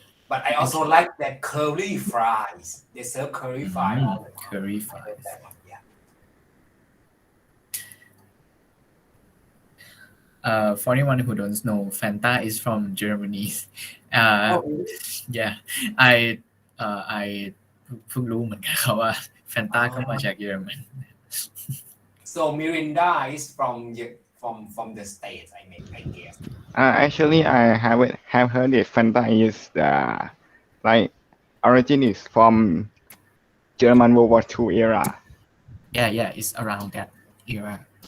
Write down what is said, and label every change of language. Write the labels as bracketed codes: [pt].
[en] But I also like that curly fries. They serve curry fries. all the time. Curry I like fries. that one, yeah. For anyone who don't know, Fanta is from Germany. Yeah, I [th] เพิ่งรู้เหมือนกันครับว่า Fanta ก็มาจากเยอรมัน [en] So Mirinda is from the States, I guess. Actually, I have heard it. Fanta is like origin is from German World War II era. Yeah, it's around that era.